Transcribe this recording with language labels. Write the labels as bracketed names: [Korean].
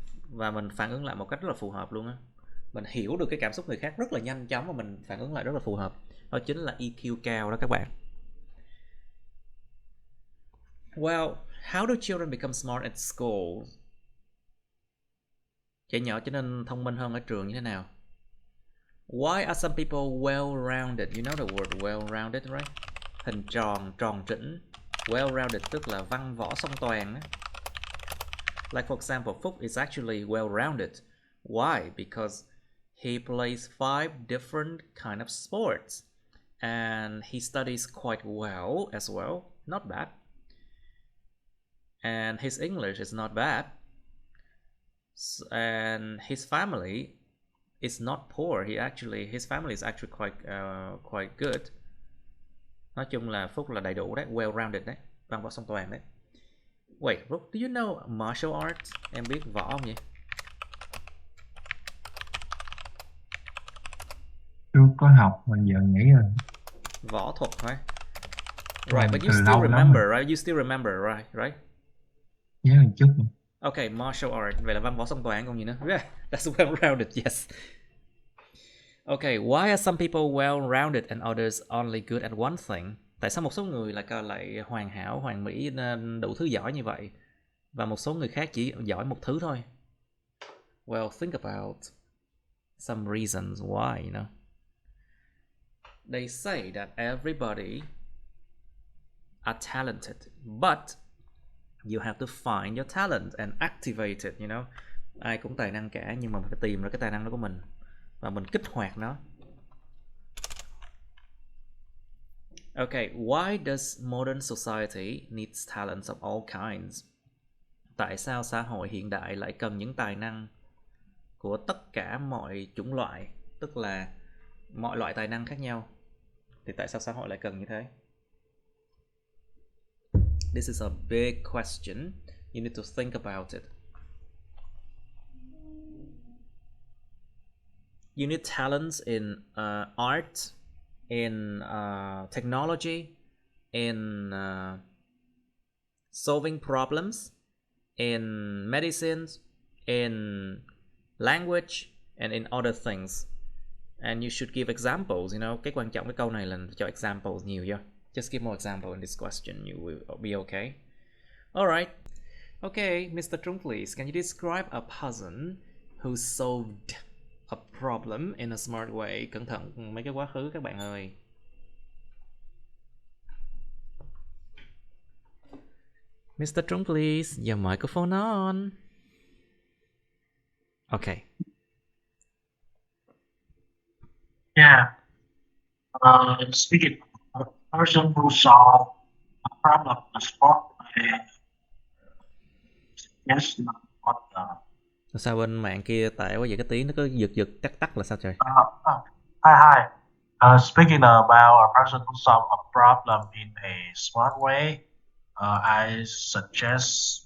[Vietnamese] Và mình phản ứng lại một cách rất là phù hợp luôn á. Mình hiểu được cái cảm xúc người khác rất là nhanh chóng và mình phản ứng lại rất là phù hợp. Đó chính là EQ cao đó các bạn. [English] Well, how do children become smart at school? [Vietnamese] Trẻ nhỏ trở nên thông minh hơn ở trường như thế nào? [English] Why are some people well-rounded? You know the word well-rounded, right? [Vietnamese] Hình tròn, tròn trĩnh. Well-rounded tức là văn võ song toàn á. [English] Like for example, Phúc is actually well-rounded. Why? Because he plays 5 different kind of sports. And he studies quite well as well. Not bad. And his English is not bad. And his family is not poor. His family is actually quite good. [Vietnamese] Nói chung là Phúc là đầy đủ đấy, well-rounded đấy, văn võ song toàn đấy. [English] Wait, Phúc, do you know martial arts? [Vietnamese] Em biết võ không vậy? Chưa có học mà giờ nghĩ rồi. Võ thuật thôi. [English] Right, but you [Vietnamese] Từ [English] still [Vietnamese] lâu lắm [English] remember, [Vietnamese] rồi. [English] right? You still remember, right? [Vietnamese] Nhớ một chút. [English] Okay, martial art. [Vietnamese] Vậy là văn võ song toàn còn gì nữa? [English] Yeah, that's well-rounded, yes. Okay, why are some people well-rounded and others only good at one thing? [Vietnamese] Tại sao một số người lại hoàn hảo, hoàn mỹ, đủ thứ giỏi như vậy, và một số người khác chỉ giỏi một thứ thôi? [English] Well, think about some reasons why, you know. They say that everybody are talented, but you have to find your talent and activate it, you know. Ai cũng tài năng cả, nhưng mà mình phải tìm ra cái tài năng đó của mình và mình kích hoạt nó. Okay, why does modern society needs talents of all kinds? Tại sao xã hội hiện đại lại cần những tài năng của tất cả mọi chủng loại, tức là mọi loại tài năng khác nhau? Thì tại sao xã hội lại cần như thế? This is a big question. You need to think about it. You need talents in art, in technology, in solving problems, in medicines, in language, and in other things. And you should give examples, you know. [Vietnamese] Cái quan trọng cái câu này là cho examples nhiều vô. [English] Just give more example in this question, you will be okay. Alright. Okay, Mr. Trung, please, can you describe a person who solved a problem in a smart way? [Vietnamese] Cẩn thận mấy cái quá khứ các bạn ơi. [English] Mr. Trung, please, your microphone on. Okay. Yeah. Speaking of a person who solved a problem in a smart way, yes, what [Vietnamese] Sao bên mạng kia tệ quá vậy, cái tiếng nó cứ giật giật tắt là sao trời? [English] hi. Speaking about a person who solved a problem in a smart way, I suggest